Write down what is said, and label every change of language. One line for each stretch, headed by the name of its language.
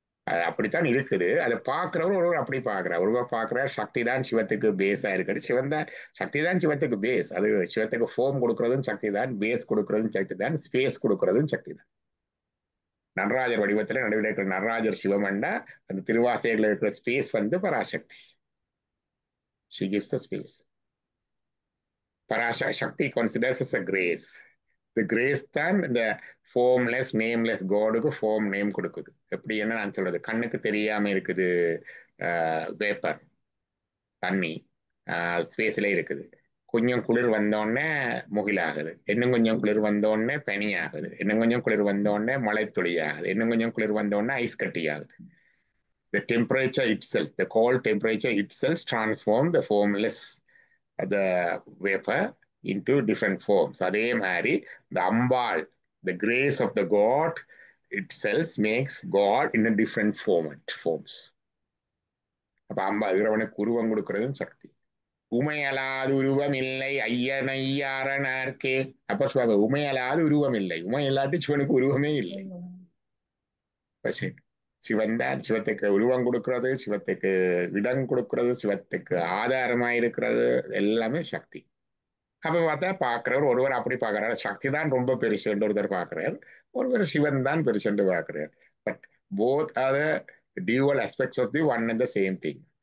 Tamil: அது அப்படித்தான் இருக்குது. அதை பார்க்கிறவர் ஒருவர் அப்படி பார்க்கிறார். ஒருவர் பார்க்கிறார் சக்தி தான் சிவத்துக்கு பேஸா இருக்குது. சிவன் தான் சக்தி தான் சிவத்துக்கு பேஸ். அது சிவத்துக்கு ஃபோம் கொடுக்கறதும் சக்தி தான், பேஸ் கொடுக்கறதும் சக்தி தான், ஸ்பேஸ் கொடுக்கறதும் சக்தி தான். நடராஜர் வடிவத்துல நடுவில் இருக்கிற நடராஜர் சிவமண்டா, அந்த திருவாசையில் இருக்கிற space Parasakthi.
English: She gives the space. Parashakti considers as a grace. The grace தான் இந்த formless, nameless Godக்கு form name கொடுக்குது.
Tamil: எப்படி என்ன நான் சொல்றது, கண்ணுக்கு தெரியாம இருக்குது வேப்பர் தண்ணி ஸ்பேஸ்ல இருக்குது. கொஞ்சம் குளிர் வந்தோடனே முகிலாகுது, இன்னும் கொஞ்சம் குளிர் வந்தோடனே பனி ஆகுது, இன்னும் கொஞ்சம் குளிர் வந்தோடனே மழை துளி ஆகுது, இன்னும் கொஞ்சம் குளிர் வந்தோடனே ஐஸ் கட்டி ஆகுது.
English: The temperature itself, the cold temperature itself transforms the formless, the vapor into different forms.
Tamil: அதே மாதிரி
English: the Ambal, the grace of the God itself makes God in a different forms.
Tamil: அப்ப அம்பா இறைவனுக்கு உருவம் கொடுக்கறதும் சக்தி. உமையலாது உருவம் இல்லை ஐயனையாரனார்க்கே. அப்ப சுவாமி உமையலாது உருவம் இல்லை, உமை இல்லாட்டி சிவனுக்கு உருவமே இல்லை. சிவன் தான் சிவத்துக்கு உருவம் கொடுக்கறது, சிவத்துக்கு இடம் கொடுக்கறது, சிவத்துக்கு ஆதாரமா இருக்கிறது, எல்லாமே சக்தி. அப்ப பார்த்தா பாக்குறவர் ஒருவர் அப்படி பாக்குறாரு, சக்தி தான் ரொம்ப பெருசுன்னு ஒருத்தர் பாக்குறாரு, ஒருவர் சிவன் தான் பெருசுன்னு பாக்குறாரு.
English: But both are the dual aspects of the one and the same thing.